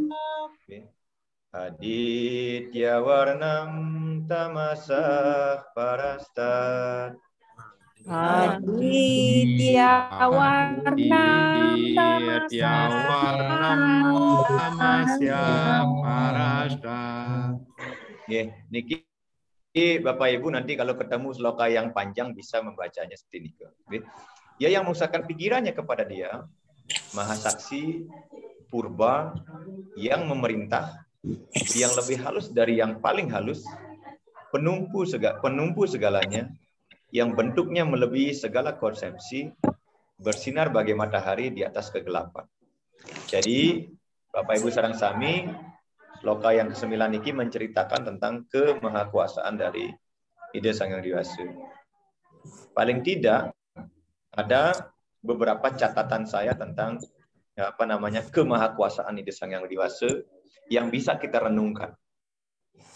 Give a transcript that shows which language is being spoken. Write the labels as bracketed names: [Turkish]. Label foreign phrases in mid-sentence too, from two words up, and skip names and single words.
[Sanskrit] Aditya warnam tamasah parastat. Aditya warnam tamasya parastat. [Indonesian] Niki Bapak Ibu nanti kalau ketemu sloka yang panjang bisa membacanya seperti ini. Dia yang mengusahakan pikirannya kepada dia, Maha Saksi, Purba, yang memerintah, yang lebih halus dari yang paling halus, penumpu segalanya, yang bentuknya melebihi segala konsepsi, bersinar bagai matahari di atas kegelapan. Jadi, Bapak Ibu [Balinese] sareng sami, [Indonesian] sloka yang ke-9 ini menceritakan tentang kemahakuasaan dari Ida Sang Hyang Widi. Paling tidak ada beberapa catatan saya tentang kemahakuasaan Ida Sang Hyang Widi yang bisa kita renungkan.